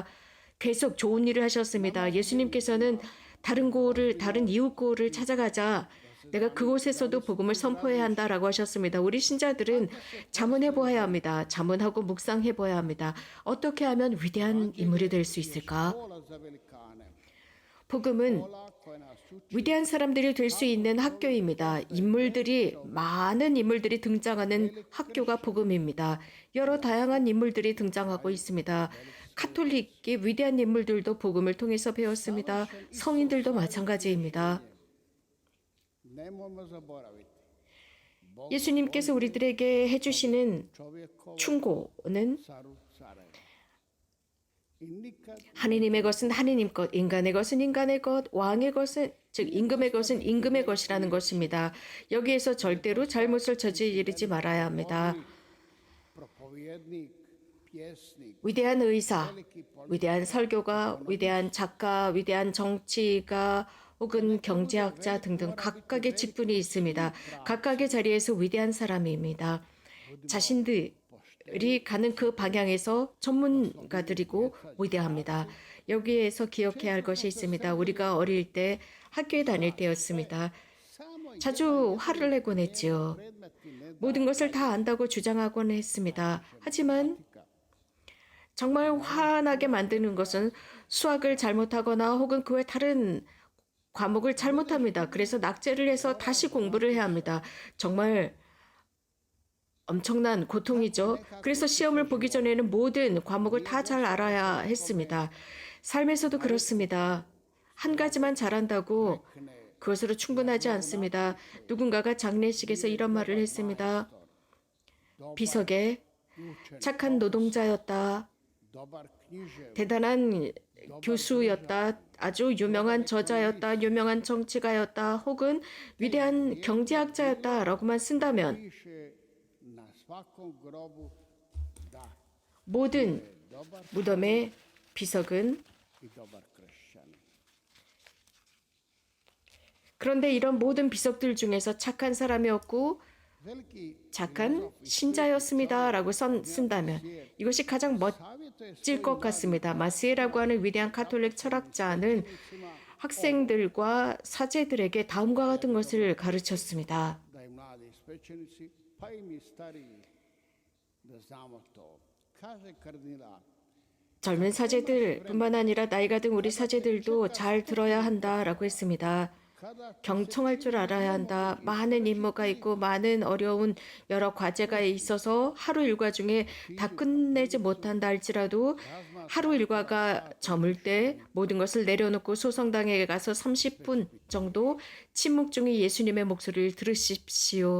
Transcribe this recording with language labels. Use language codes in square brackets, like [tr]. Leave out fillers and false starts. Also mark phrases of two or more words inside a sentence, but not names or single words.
[ko] 계속 좋은 일을 하셨습니다. 예수님께서는 다른 이웃 고을을 찾아가자 내가 그곳에서도 복음을 선포해야 한다라고 하셨습니다. 우리 신자들은 자문해 보아야 합니다. 자문하고 묵상해 보아야 합니다. 어떻게 하면 위대한 인물이 될 수 있을까? [hr] Škola za velikane. [ko] 복음은 [hr] Škola koja nas uči [ko] 위대한 사람들이 될 수 있는 학교입니다. 많은 인물들이 등장하는 학교가 복음입니다. 여러 다양한 인물들이 등장하고 있습니다. 카톨릭이 위대한 인물들도 복음을 통해서 배웠습니다. 성인들도 마찬가지입니다. [hr] nemojmo zaboraviti. Bog [ko] 예수님께서 우리들에게 해주시는 [hr] čovjekova [ko] 충고는 [hr] caru careva. I nikad [ko] 하느님의 것은 하느님 것, 인간의 것은 인간의 것, 왕의 것은 즉 임금의 것은 임금의 것이라는 것입니다. 여기에서 절대로 잘못을 저지르지 말아야 합니다. [hr] propovjednik, pjesnik, [ko] 위대한 의사, 위대한 설교가, 위대한 작가, 위대한 정치가 혹은 경제학자 등등 각각의 직분이 있습니다. 각각의 자리에서 위대한 사람입니다. 자신들이 가는 그 방향에서 전문가들이고 위대합니다. 여기에서 기억해야 할 것이 있습니다. 우리가 어릴 때 학교에 다닐 때였습니다. [hr] samo [ko] 자주 화를 내곤 했지요. [hr] predmeti ne [ko] 모든 것을 다 안다고 주장하곤 했습니다. 하지만 정말 화나게 만드는 것은 수학을 잘못하거나 혹은 그 외 다른 과목을 잘못합니다. 그래서 낙제를 해서 다시 공부를 해야 합니다. 정말 엄청난 고통이죠. 그래서 시험을 보기 전에는 모든 과목을 다 잘 알아야 했습니다. 삶에서도 그렇습니다. 한 가지만 잘한다고 그것으로 충분하지 않습니다. 누군가가 장례식에서 이런 말을 했습니다. 비석에 착한 노동자였다. [hr] dobar književnik, [ko] 대단한 교수였다. 아주 유명한 저자였다. 유명한 정치가였다. 혹은 위대한 경제학자였다. 라고만 쓴다면 [hr] piše na svakom grobu da [ko] 모든 [hr] dobar [ko] 무덤의 비석은 [hr] i dobar kršćanin. [ko] 그런데 이런 모든 비석들 중에서 착한 사람이었고 [hr] Veliki [ko] 착한 신자였습니다. 라고 쓴다면 이것이 가장 멋질 것 같습니다. 마스에라고 하는 위대한 카톨릭 철학자는 학생들과 사제들에게 다음과 같은 것을 가르쳤습니다. [hr] da i mladi svećenici, pa i mi stariji, da znamo to. Kaže kardinal, [ko] 젊은 사제들뿐만 아니라 나이가 든 우리 사제들도 잘 들어야 한다라고 했습니다. [hr] kada [ko] 경청할 줄 알아야 한다. 많은 임무가 있고 많은 어려운 여러 과제가 있어서 하루 일과 중에 다 끝내지 못한다 할지라도 하루 일과가 저물 때 모든 것을 내려놓고 소성당에 가서 30분 정도 침묵 중에 예수님의 목소리를 들으십시오.